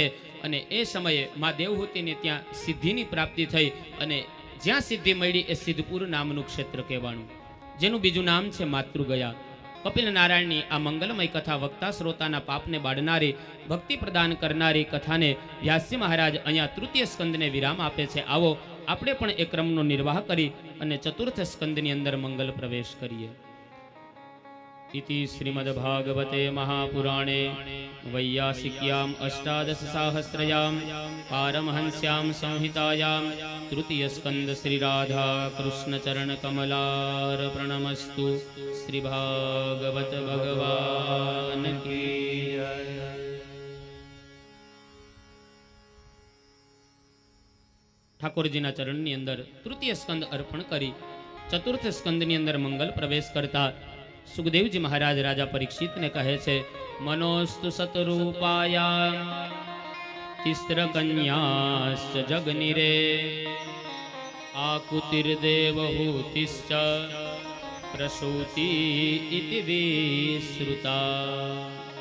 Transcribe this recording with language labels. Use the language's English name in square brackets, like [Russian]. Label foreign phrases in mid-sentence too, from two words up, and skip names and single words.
[Gujarati] અને એ સમયે માં દેવહૂતિને ત્યાં સિદ્ધિની પ્રાપ્તિ થઈ, અને જ્યાં સિદ્ધિ મળી એ સિદ્ધપુર નામનું ક્ષેત્ર કહેવાનું, જેનું બીજું નામ છે માતૃગયા. કપિલ નારાયણની આ મંગલમય કથા વક્તા શ્રોતાના પાપને બાળનારી, ભક્તિ પ્રદાન કરનારી કથાને વ્યાસજી મહારાજ અહીંયા તૃતીય સ્કંદને વિરામ આપે છે. આવો આપણે પણ એ ક્રમનો નિર્વાહ કરી અને ચતુર્થ સ્કંદની અંદર મંગલ પ્રવેશ કરીએ. [Sanskrit] इति श्रीमद्भागवते महापुराणे वैयासिक्याम् 18सहस्रयां पारमहंस्यां संहितायां तृतीयस्कन्द श्रीराधा कृष्णचरणकमलार्पणमस्तु. [Hindi] श्रीभागवत भगवान की जय. [Gujarati] ઠાકોરજીના ચરણની અંદર તૃતીય સ્કંદ અર્પણ કરી ચતુર્થ સ્કંદની અંદર મંગલ પ્રવેશ કરતા સુખદેવજી મહારાજ રાજા પરીક્ષિતને કહે છે, [Sanskrit] મનોસ્તુ સતરૂપાયા તિસ્ત્ર કન્યાશ્ચ જગનિરે આકુતિર્દેવહૂતિશ્ચ પ્રસૂતિ ઇતિ વિશ્રુતા.